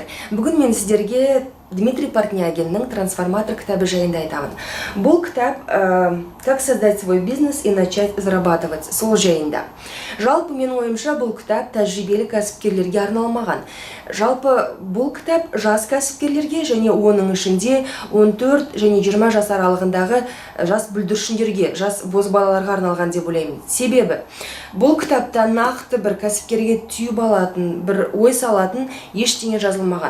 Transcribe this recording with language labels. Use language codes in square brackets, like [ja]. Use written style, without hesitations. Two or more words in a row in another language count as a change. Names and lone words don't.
[kk] Бүгін мен сіздерге Дмитрий Портнягиннің «Трансформатор» кітабы жайында айтамын. Бұл кітап «Как создать свой бизнес и начать зарабатывать» сол жайында. Жалпы менің ойымша бұл кітап тәжірибелі кәсіпкерлерге арналмаған. Жалпы бұл кітап жас кәсіпкерлерге және оның ішінде 14 және 20 жас аралығындағы жас бүлдіршіндерге, жас бозбалаларға арналған деп ойлаймын. Себебі бұл кітапта нақты бір кәсіпкерге түйіп алатын, бір ой салатын ештеңе жазылмаған.